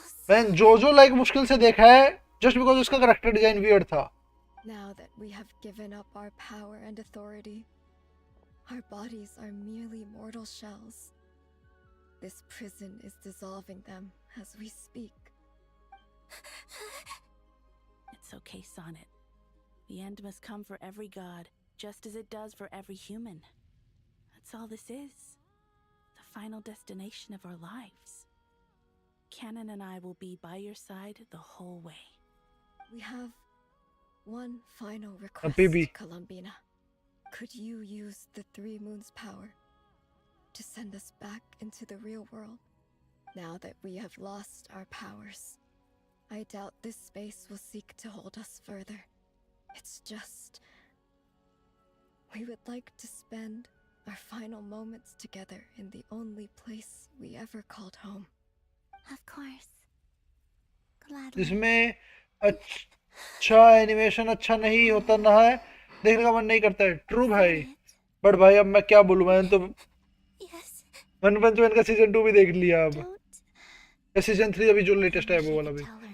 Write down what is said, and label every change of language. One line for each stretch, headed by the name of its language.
Hindi: मैंने जोजो लाइक मुश्किल से देखा है जस्ट बिकॉज उसका कैरेक्टर डिजाइन वियर्ड था।
English: Now that we have given up our power and authority, our bodies are merely mortal shells. This prison is dissolving them as we speak. It's okay, Sonnet. The end must come for every god, just as it does for every human. That's all this is. The final destination of our lives. Canon and I will be by your side the whole way. We have one final request, baby. Columbina. Could you use the Three Moons' power to send us back into the real world, now that we have lost our powers? I doubt this space will seek to hold us further. It's just... we would like to spend our final moments together in the only place we ever called home. Of course. Gladly.
Hindi: जिसमें अच्छा animation अच्छा नहीं होता ना है, देखने का मन नहीं करता है। ट्रू भाई, बट भाई अब मैं क्या बोलूँ, मैंने तो वन पंच मैन का सीजन 2 भी देख लिया अब, या सीजन 3 अभी जो लेटेस्ट है वो वाला भी।